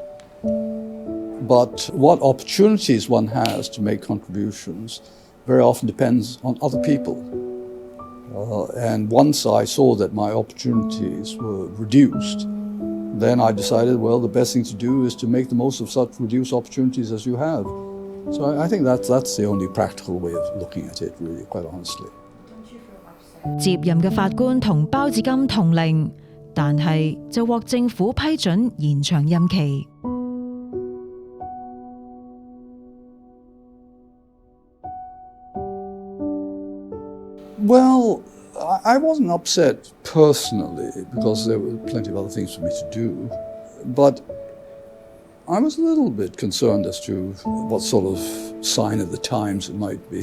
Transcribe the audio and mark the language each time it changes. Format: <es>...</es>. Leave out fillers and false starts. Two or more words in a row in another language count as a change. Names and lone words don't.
<en>But what opportunities one has to make contributions very often depends on other people. And once I saw that my opportunities were reduced, then I decided, well, the best thing to do is to make the most of such reduced opportunities as you have. So I think that's the only practical way of looking at it, really, quite honestly.</en> <yue>接任嘅法官同包致金同齡，但係就獲政府批准延長任期。</yue> <en>Well, I wasn't upset personally because there were plenty of other things for me to do, but I was a little bit concerned as to what sort of sign of the times it might be.</en>